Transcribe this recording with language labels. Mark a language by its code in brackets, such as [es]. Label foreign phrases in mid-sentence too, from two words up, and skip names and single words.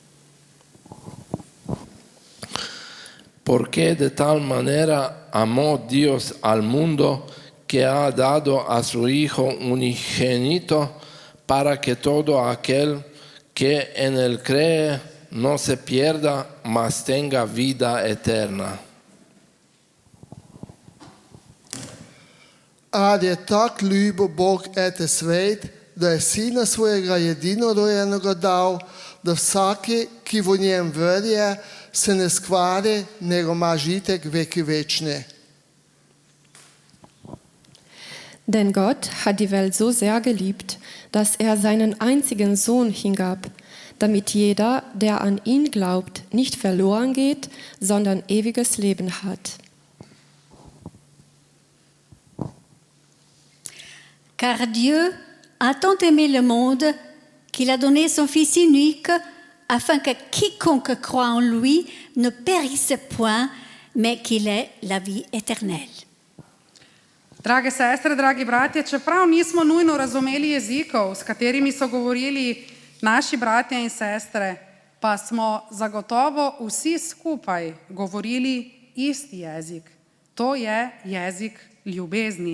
[es] Porque de tal manera amó Dios al mundo que ha dado a su Hijo unigénito para que todo aquel que en él cree no se pierda, mas tenga vida eterna. [sl] Ali je tak ljubo Bog ete svet, da je sina svojega jedinorojenega dal, da vsaki, ki v njem verje, se ne skvari, nego ima žitek veki večne. [de] Denn Gott hat die Welt so sehr geliebt, dass er seinen einzigen Sohn hingab, damit jeder, der an ihn glaubt, nicht verloren geht, sondern ewiges Leben hat. [fr] Car Dieu a tant aimé le monde qu'il a donné son Fils unique, afin que quiconque croit en lui ne périsse point, mais qu'il ait la vie éternelle. [sl] Drage sestre, dragi bratje, čeprav nismo nujno razumeli jezikov, s katerimi so govorili naši bratje in sestre, pa smo zagotovo vsi skupaj govorili isti jezik. To je jezik ljubezni.